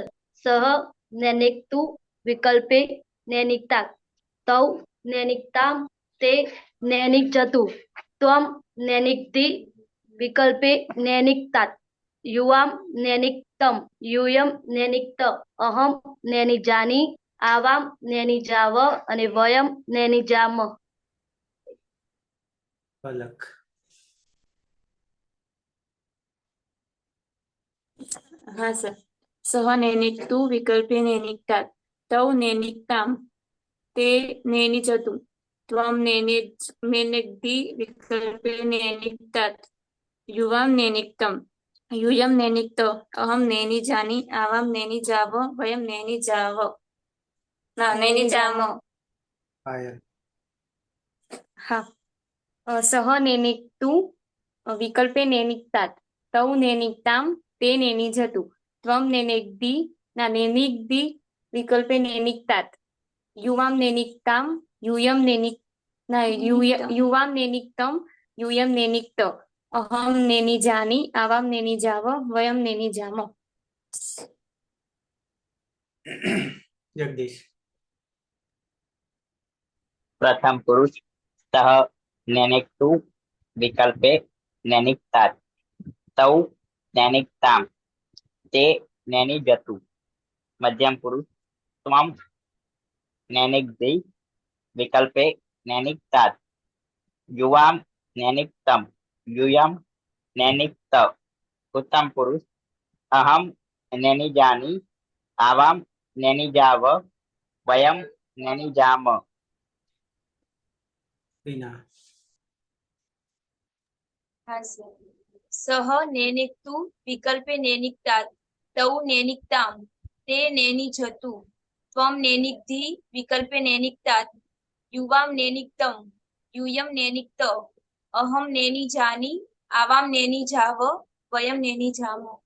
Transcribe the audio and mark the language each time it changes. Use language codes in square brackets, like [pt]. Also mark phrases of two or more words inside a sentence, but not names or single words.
[sa] सह नैनिक्तु विकल्पे नैनिक्तात्, तौ नैनिक्ताम, ते नैनिजतु, त्वं नैनिग्धि विकल्पे नैनिक्तात्, युवाम नैनिक्तम, यूयम नैनिक्त, अहम नैनिजानि, आवाम नैनिजाव, અને વયમ નૈનિજામ. પલક. [gu] હા સર. [sa] સહ નૈનિક્તુ વિકલ્પે નૈનિક્તાત, તૌ નૈનિક્તામ, તે નૈનિજતુ, ત્વમ નૈનિગ્ધિ વિકલ્પે નૈનિક્તાત, યુવામ નૈનિક્તમ, यूयम नैनिक्त, अहम नैनिजानि, आवाम नैनिजाव, वयम नैनिजाव. नैनिजाम. पायल. [hi] हाँ. [sa] सह नैनिक्तु विकल्पे नैनिक्तात्, तौ नैनिक्ताम, ते नैनिजतु, त्वं नैनिग्धि विकल्पे नैनिक्तात्, युवाम नैनिक्ताम, युवाम नैनिक्तम, यूयम नैनिक्त, अहम नैनिजानि, आवाम नैनिजाव, वयम नैनिजाम. जगदीश. પ્રથમ પુરુષ સહ નેનિક્તુ વિકલ્પે નેનિક્તાत्, તૌ નેનિક્તામ, તે નેનિજતુ. મધ્યમ પુરુષ ત્વમ नैनिक दी विकल्पे नैनिक तात युवाम नैनिक तम यूयम नैनिक तव उत्तम पुरुष अहम नैनि जानी आवाम नैनि जाव वयम नैनि जाम टीना [hi] हाँ सर [sa] सह नेनिक्तु विकल्पे नेनिक्तात तौ नेनिक्ताम ते नेनिझतु त्वं नेनिक्धि विकल्पे नेनिक्तात युवाम नेनिक्तम यूयम नेनिक्तव अहम नेनिजानी आवाम नेनिजाव वयम नेनिजाम